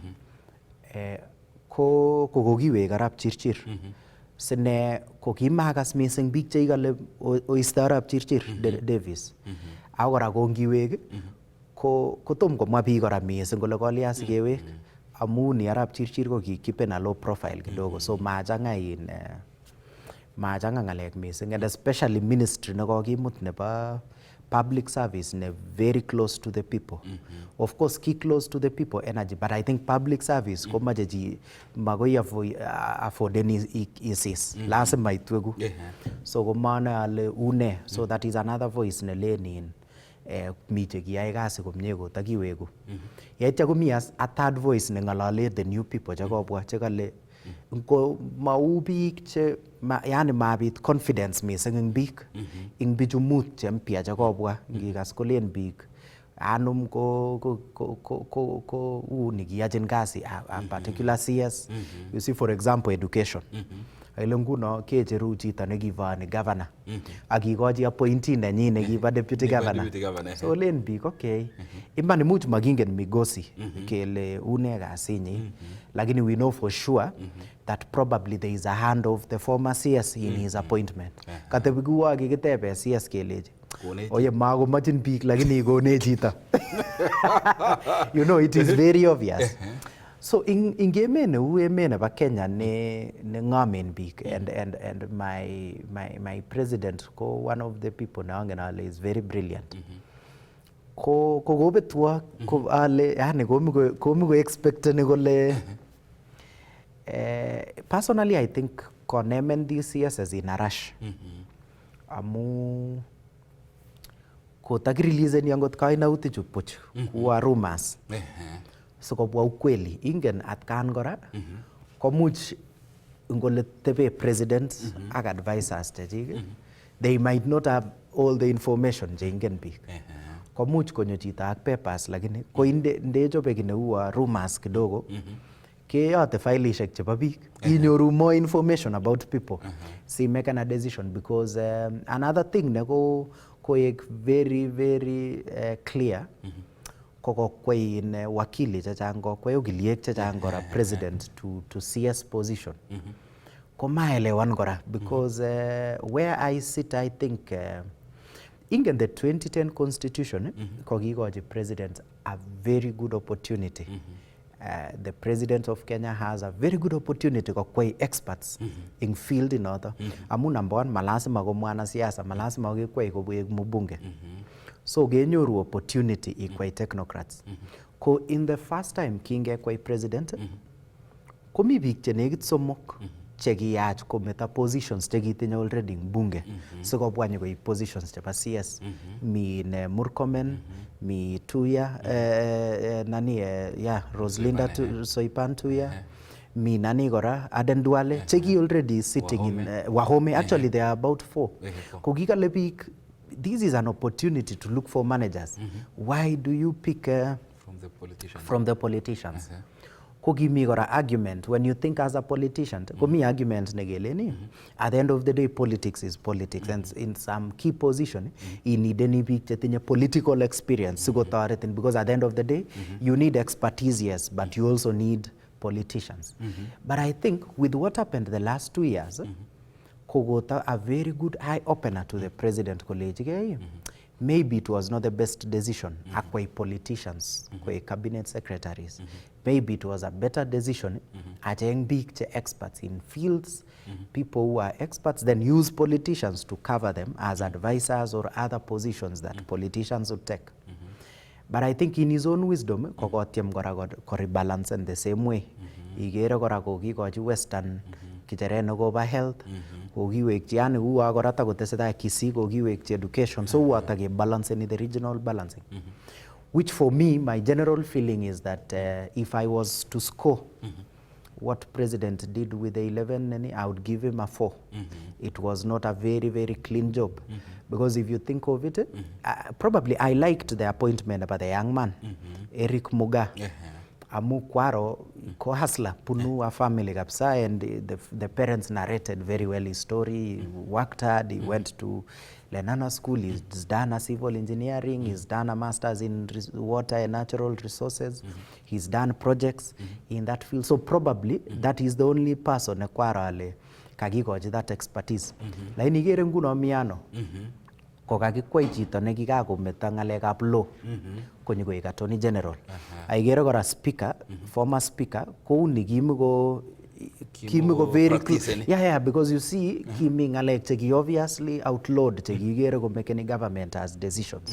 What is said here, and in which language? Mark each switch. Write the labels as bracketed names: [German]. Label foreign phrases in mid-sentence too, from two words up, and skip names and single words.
[Kalenjin] Ko kokiwek arap Chirchir. Sine ko kimakas mising biik cheikale oisto arap Chirchir Davis. Ako kora kongiwek ko tom komwa biik kora mising kole kolya sikewek amu ni arap Chirchir ko kikipen [English] a low profile [Kalenjin] kidogo so machanga ngalek mising [English] and especially ministry [Kalenjin] nekokimut nebo [English] public service [Kalenjin] ne [English] very close to the people. Of course ki close to the people energy but I think public service [Kalenjin] komache chi makoi affordeni isis lazima itweku. So komana ale une [English] so that is another voice [Kalenjin] ne lenin mi chekiyai kasi komie kotakiweku. Yaitya komi [English] a third voice [Kalenjin] nengalale [English] the new people [Kalenjin] chekobwa chekale ngo mau biik che yani mabit confidence mising eng biik eng bichu mut che mpya chekobwa ngikas kolen biik anum ko uni kiyachin kasi [English] a particular CS. You see for example education. [Kalenjin] Ile nguno kecheru chito nekivani governor ak kikochi appointee nenyin nekibo deputy governor. So len biik okay. Iman imuch makingen migosi kele une kasinyi, [English] lakini we know for sure that probably there is a hand of the former CS in his appointment. [Kalenjin] Katebi kuwa kikitebe CS keleji oye makomachin biik lakini kone chito. [English] You know, it is very obvious. [Kalenjin] So in emet neu emet nebo Kenya ne ngamen biik [English] and my president [Kalenjin] ko [English] one of the people [Kalenjin] ne angen ale [English] is very brilliant. [Kalenjin] Ko kobetwa ko ale yani komi ko expecteni kole [English] personally I think [Kalenjin] konemen DCS [English] as in a rush. [Kalenjin] Amu kotakireleasen yangot kainautik chu puch kuwa rumors. So kobwa ukweli ingen atkan kora komuch ngole tebe president ak advisors chechik [English] they might not have all the information [Kalenjin] che ingen biik. Komuch konyo chito ak papers lakini ko ndechobe ki neu rumors kidogo keyote filishek chebo [English] biik inyoru more information about people si make a decision because another thing ne koek very very clear [Kalenjin] kokokwei in wakili chechang kokwei ogiliek chechang kora [English] president to CS position [Kalenjin] komaelewan kora [English] because where I sit I think in the 2010 constitution kokikochi president a very good opportunity. The president of Kenya has a very good opportunity kokwei experts in field in other. [Kalenjin] Amu number one malasima ko [Swahili] mwana siasa, [Kalenjin] malasima kokwei kobuek mbunge. So genyoru opportunity ikwei technocrats. Ko [English] in the first time [Kalenjin] kingekwei president komi biik che nekit somok che kiyach kometa positions che kitinye already mbunge sikobwa nyikoib positions chebo CS. Mi ne Murkomen, mi Tuya Roslinda Soipan Tuya, mi nani kora Aden Duale che ki already sitting in Wahome. [English] Actually there are about 4. [Kalenjin] Ko kikale biik [English] this is an opportunity to look for managers. Why do you pick from the politicians? [Kalenjin] Ko kimi kora [English] argument when you think as a politician [Kalenjin] ko mi argument negeleni [English] at the end of the day politics is politics and in some key position you need [Kalenjin] any biik chetinye [English] political experience sikotoretin because at the end of the day you need expertise, yes, but you also need politicians. But I think with what happened the last 2 years kogota a very good eye opener to the president college. Maybe it was not the best decision akwai politicians kwai cabinet secretaries. Maybe it was a better decision [Kalenjin] acheng biik che [English] experts in fields, people who are experts, then use politicians to cover them as advisors or other positions that politicians would take. But I think in his own wisdom [Kalenjin] kokotyem kora [English] rebalance in the same way. [Kalenjin] Igere kora kokikochi Western kicheret nekobo health, kokiwekchi yani uwa kora takotesetai Kisii kokiwekchi education, so uwa takebalance [English] in the regional balancing. Which for me, my general feeling is that if I was to score what President did with the 11, I would give him a 4. It was not a very, very clean job. Because if you think of it, probably I liked the appointment about the young man, Eric Muga. [Kalenjin] Amu kwaro ko hasla punu [English] a family [Kalenjin] kapsa, [English] and the parents narrated very well his story. He worked hard, he went to Lenana School, he's done a civil engineering, he's done a master's in water and natural resources, he's done projects in that field. So probably that is the only person [Kalenjin] kwaro ale kagikochi [English] that expertise. [Kalenjin] Lakini igere nguno miano kokakikwai chito nekikakometa ngalekab law konyo koik attorney general. Aigere kora speaker, former speaker kouni kimiko very clear. [English] Yeah, because you see [Kalenjin] kimi ngalek cheki [English] obviously outlawed [Kalenjin] cheki igere ko [English] make any government as decisions.